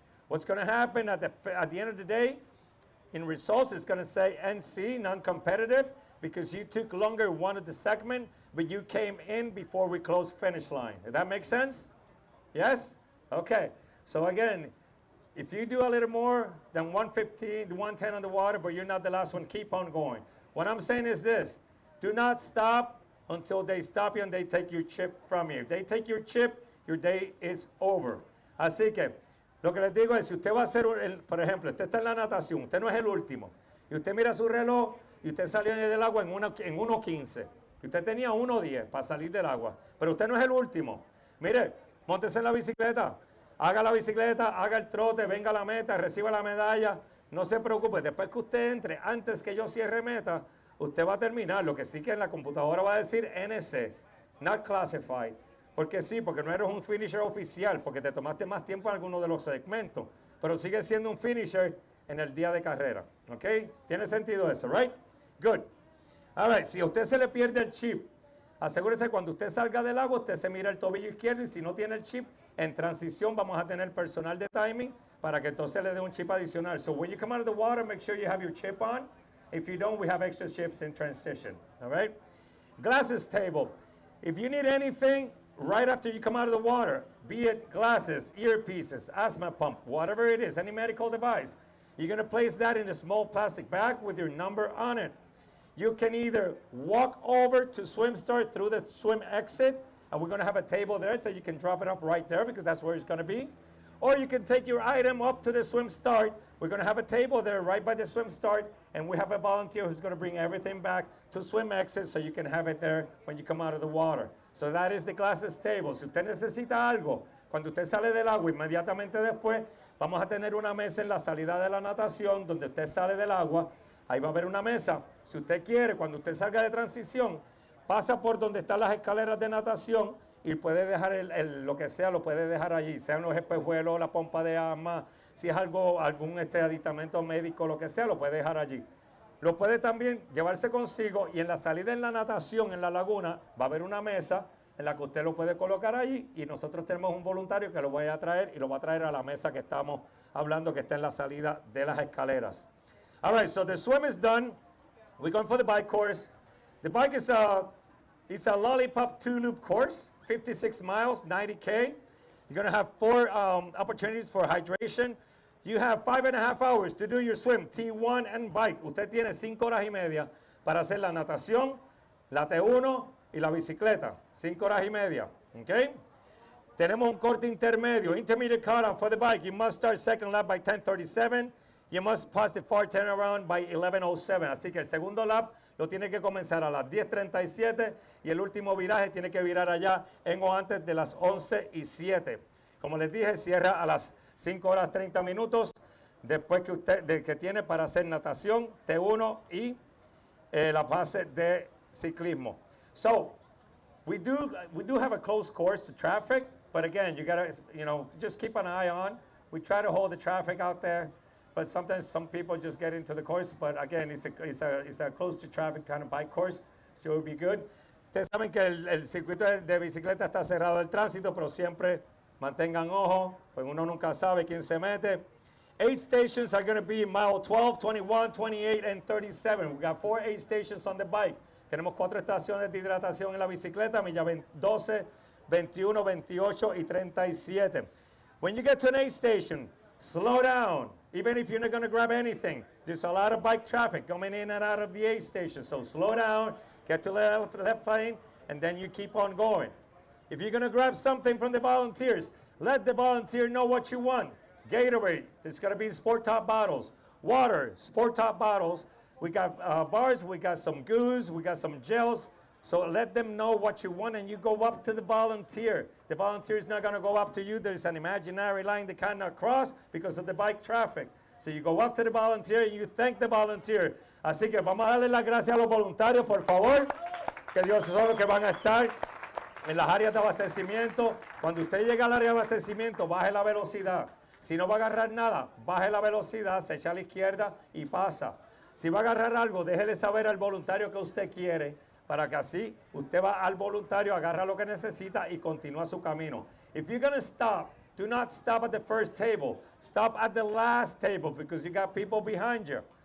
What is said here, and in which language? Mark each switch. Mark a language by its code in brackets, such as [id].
[en] What's going to happen at the end of the day, in results, it's going to say NC, non-competitive, because you took longer one of the segment, but you came in before we closed finish line. Does that make sense? Yes? Okay. So again, if you do a little more than 1:15, 1:10 on the water, but you're not the last one, keep on going. What I'm saying is this. Do not stop until they stop you and they take your chip from you. If they take your chip, your day is over. [es] Así que, lo que les digo es, si usted va a hacer, por ejemplo, usted está en la natación, usted no es el último, y usted mira su reloj, y usted salió del agua en 1:15, y usted tenía 1:10 para salir del agua, pero usted no es el último. Mire, móntese en la bicicleta, haga la bicicleta, haga el trote, venga a la meta, reciba la medalla, no se preocupe, después que usted entre, antes que yo cierre meta, usted va a terminar, lo que sí que en la computadora va a decir NC, [en] not classified, [es] porque sí, porque no eres un finisher oficial, porque te tomaste más tiempo en alguno de los segmentos, pero sigue siendo un finisher en el día de carrera, ¿ok? ¿Tiene sentido eso, [en] right? Good. All right, [es] si a usted se le pierde el chip, asegúrese cuando usted salga del agua, usted se mira el tobillo izquierdo y si no tiene el chip, en transición vamos a tener personal de timing para que entonces le dé un chip adicional. [en] So when you come out of the water, make sure you have your chip on. If you don't, we have extra chips in transition, all right? Glasses table. If you need anything right after you come out of the water, be it glasses, earpieces, asthma pump, whatever it is, any medical device, you're going to place that in a small plastic bag with your number on it. You can either walk over to swim start through the swim exit, and we're going to have a table there so you can drop it off right there because that's where it's going to be. Or you can take your item up to the swim start. We're going to have a table there right by the swim start, and we have a volunteer who's going to bring everything back to swim exit so you can have it there when you come out of the water. So that is the glasses table. [es] Si usted necesita algo, cuando usted sale del agua, inmediatamente después, vamos a tener una mesa en la salida de la natación donde usted sale del agua. Ahí va a haber una mesa. Si usted quiere, cuando usted salga de transición, pasa por donde están las escaleras de natación y puede dejar lo que sea, lo puede dejar allí, sean los espejuelos, la pompa de asma, si es algún aditamento médico, lo que sea, lo puede dejar allí. Lo puede también llevarse consigo y en la salida en la natación, en la laguna, va a haber una mesa en la que usted lo puede colocar allí y nosotros tenemos un voluntario que lo voy a traer y lo va a traer a la mesa que estamos hablando que está en la salida de las escaleras. [en] All right, so the swim is done. We're going for the bike course. The bike is a lollipop two-loop course, 56 miles, 90K. You're going to have 4 opportunities for hydration. You have 5.5 hours to do your swim, T1 and bike. [es] Usted tiene 5 horas y media para hacer la natación, la T1 y la bicicleta. 5 horas y media, okay? Tenemos un corte intermedio, [en] intermediate cutoff for the bike. You must start second lap by 10:37. You must pass the far turnaround by 11:07. [es] Así que el segundo lap lo tiene que comenzar a las 10:37 y el último viraje tiene que virar allá en o antes de las 11:07. Como les dije, cierra a las 5 horas 30 minutos después que tiene para hacer natación, T1 y la fase de ciclismo. [en] So, we do have a close course to traffic, but again, you gotta, just keep an eye on. We try to hold the traffic out there. But sometimes some people just get into the course. But again, it's a close to traffic kind of bike course, so it will be good. [es] Ustedes saben que el circuito de bicicleta está cerrado al tránsito, pero siempre mantengan ojo, pues uno nunca sabe quién se mete. [en] 8 stations are going to be mile 12, 21, 28, and 37. We got 4 aid stations on the bike. [es] Tenemos 4 estaciones de hidratación en la bicicleta, milla 12, 21, 28 y 37. [en] When you get to an aid station, slow down. Even if you're not going to grab anything, there's a lot of bike traffic coming in and out of the aid station. So slow down, get to the left lane, and then you keep on going. If you're going to grab something from the volunteers, let the volunteer know what you want. Gatorade, there's going to be sport top bottles. Water, sport top bottles. We got bars, we got some goos, we got some gels. So let them know what you want and you go up to the volunteer. The volunteer is not going to go up to you. There's an imaginary line they cannot cross because of the bike traffic. So you go up to the volunteer and you thank the volunteer. [es] Así que vamos a darle las gracias a los voluntarios, por favor, que Dios sabe que van a estar en las áreas de abastecimiento. Cuando usted llega al área de abastecimiento, baje la velocidad. Si no va a agarrar nada, baje la velocidad, se echa a la izquierda y pasa. Si va a agarrar algo, déjele saber al voluntario que usted quiere, para que así usted va al voluntario, agarra lo que necesita y continúa su camino. [en] If you're going to stop, do not stop at the first table. Stop at the last table because you got people behind you.